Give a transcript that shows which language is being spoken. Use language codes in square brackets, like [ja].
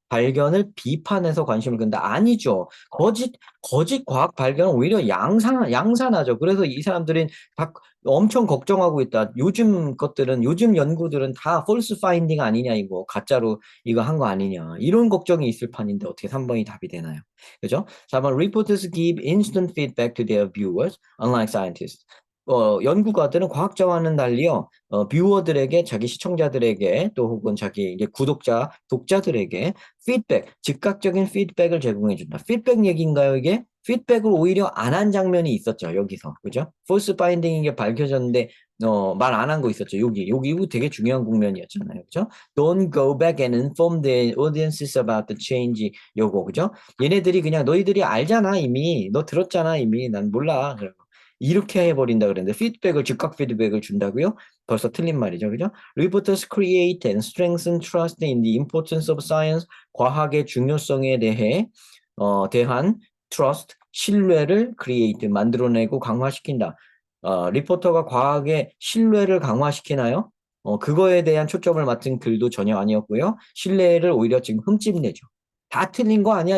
[ko] 발견을 비판해서 관심을 끈다. 아니죠. 거짓 과학 발견은 오히려 양산하죠. 그래서 이 사람들은 다 엄청 걱정하고 있다. 요즘 연구들은 다 false finding 아니냐, 이거. 가짜로 이거 한 거 아니냐. 이런 걱정이 있을 판인데 어떻게 3번이 답이 되나요? 그죠? [en] 4번, reporters give instant feedback to their viewers, unlike scientists. [ko] 연구가들은 과학자와는 달리요, 뷰어들에게, 자기 시청자들에게, 또 혹은 자기 이제 독자들에게 즉각적인 피드백을 제공해준다. 피드백 얘기인가요, 이게? 피드백을 오히려 안 한 장면이 있었죠, 여기서. 그죠? false finding인 게 밝혀졌는데, 말 안 한 거 있었죠. 이거 되게 중요한 국면이었잖아요. 그죠? [en] Don't go back and inform the audiences about the change. [ko] 요거, 그죠? 얘네들이 그냥 너희들이 알잖아, 이미. 너 들었잖아, 이미. 난 몰라. 이렇게 해버린다 그랬는데, 즉각 피드백을 준다고요? 벌써 틀린 말이죠. 그죠? [en] Reporters create and strengthen trust in the importance of science. [ko] 과학의 중요성에 대한 trust, 신뢰를 create, 만들어내고 강화시킨다. 리포터가 과학의 신뢰를 강화시키나요? 그거에 대한 초점을 맞춘 글도 전혀 아니었고요. 신뢰를 오히려 지금 흠집내죠. 다 틀린 거 아니야?